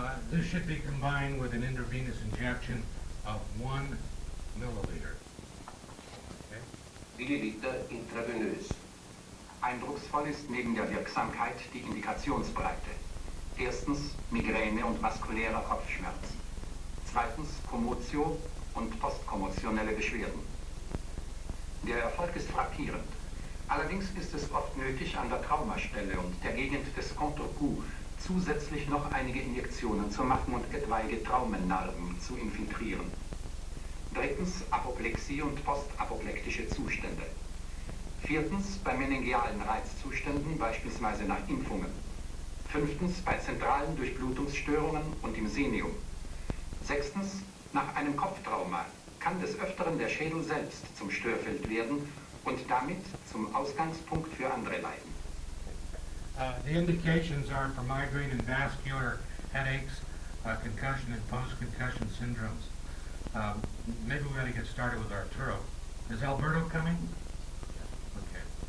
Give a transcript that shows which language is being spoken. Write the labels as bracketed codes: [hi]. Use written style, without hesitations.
[en] This should be combined with an intravenous injection of 1 milliliter. Okay. [de] Milliliter intravenös. Eindrucksvoll ist neben der Wirksamkeit die Indikationsbreite. Erstens Migräne und vaskulärer Kopfschmerz. Zweitens Kommotio und postkommotionelle Beschwerden. Der Erfolg ist frappierend. Allerdings ist es oft nötig, an der Traumastelle und der Gegend des Contour-Cou zusätzlich noch einige Injektionen zu machen und etwaige Traumennarben zu infiltrieren. Drittens Apoplexie und postapoplektische Zustände. Viertens bei meningealen Reizzuständen, beispielsweise nach Impfungen. Fünftens bei zentralen Durchblutungsstörungen und im Senium. Sechstens nach einem Kopftrauma kann des Öfteren der Schädel selbst zum Störfeld werden und damit zum Ausgangspunkt für andere Leiden. [en] The indications are for migraine and vascular headaches, concussion and post-concussion syndromes. Maybe we ought to get started with Arturo. Is Alberto coming? Okay.